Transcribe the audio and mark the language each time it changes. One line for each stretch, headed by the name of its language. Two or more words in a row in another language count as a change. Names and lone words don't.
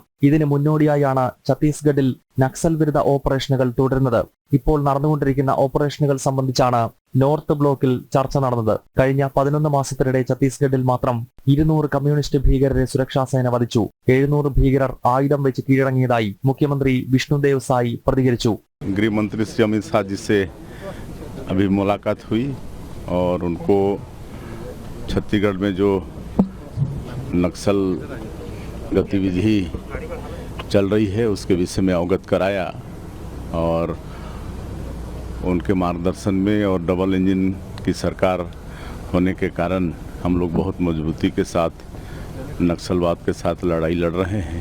Malayalam: ഇതിന് മുന്നോടിയായാണ് ഛത്തീസ്ഗഡിൽ നക്സൽ വിരുദ്ധ ഓപ്പറേഷനുകൾ തുടരുന്നത്. ഇപ്പോൾ നടന്നുകൊണ്ടിരിക്കുന്ന ഓപ്പറേഷനുകൾ സംബന്ധിച്ചാണ് നോർത്ത് ബ്ലോക്കിൽ ചർച്ച നടന്നത്. കഴിഞ്ഞ 11 മാസത്തിനിടെ ഛത്തീസ്ഗഡിൽ മാത്രം 200 കമ്മ്യൂണിസ്റ്റ് ഭീകരരെ സുരക്ഷാസേന വധിച്ചു. 700 ഭീകരർ ആയുധം വെച്ച് കീഴടങ്ങിയതായി മുഖ്യമന്ത്രി വിഷ്ണുദേവ് സായി പ്രതികരിച്ചു.
Hindi: गृहमंत्री श्री अमित शाह जी से अभी मुलाकात हुई और उनको छत्तीसगढ़ में जो नक्सल गतिविधि चल रही है उसके विषय में अवगत कराया और उनके मार्गदर्शन में और डबल इंजन की सरकार होने के कारण हम लोग बहुत मजबूती के साथ नक्सलवाद के साथ लड़ाई लड़ रहे हैं।